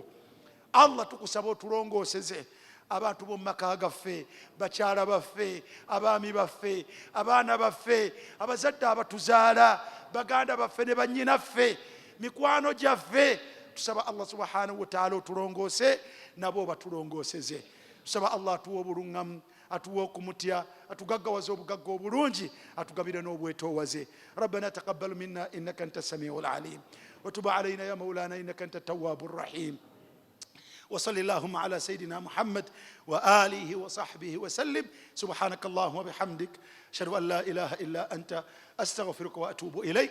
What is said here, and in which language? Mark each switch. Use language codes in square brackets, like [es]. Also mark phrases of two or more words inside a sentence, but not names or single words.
[lg] Allah tukusaba otulongooseze abantu b'omu maka gaffe, bakyala baffe, abaami baffe, abaana baffe, abazadde abatuzaala, baganda baffe ne bannyinaffe, mikwano gyaffe. Tusaba Allah [ar] سبحانه وتعالى [lg] otulongoose, nabo batulongooseze. Tusaba Allah atuwa obuluŋŋamu, atuwa okumutya, atugaggawaze obugagga obulungi, atugabire n'obwetoowaze. [ar] ربنا تقبل منا إنك أنت السميع العليم وتب علينا يا مولانا إنك أنت التواب الرحيم. وصل اللهم على سيدنا محمد وآله وصحبه وسلم. سبحانك اللهم وبحمدك أشهد أن لا إله إلا أنت أستغفرك وأتوب إليك.